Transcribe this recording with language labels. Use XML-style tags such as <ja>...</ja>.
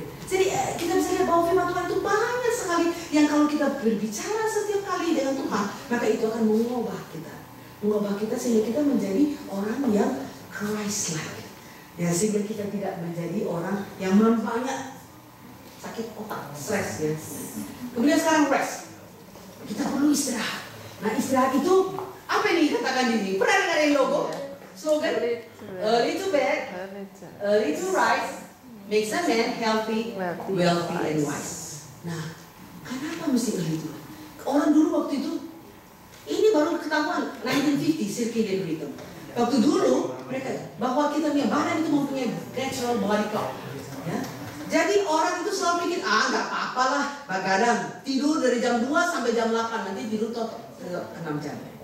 <id>Jadi kita bisa lihat bahwa firman Tuhan itu banyak sekali yang kalau kita berbicara setiap kali dengan Tuhan, maka itu akan mengubah kita sehingga kita menjadi orang yang Christ-like. Ya, sehingga kita tidak menjadi orang yang banyak sakit otak, stres ya. Kemudian sekarang rest. Kita perlu istirahat. Nah, istirahat itu apa ini katakan di sini? Pernah dengar yang logo? Slogan?</id> <en>Early to bed, early to rise, makes a man healthy, wealthy, and wise.</en> <id>Nah, kenapa mesti</id> <en>early to bed?</en> <id>Orang dulu waktu itu, ini baru ketahuan 1950 circadian rhythm. Waktu dulu mereka bahwa kita punya badan itu mempunyai</id> <en>natural body clock.</en> <id>Ya. Jadi orang itu selalu pikir, nggak apa-apa lah, begadang tidur dari jam 2 sampai jam 8 nanti tidur total 6 jam.</id>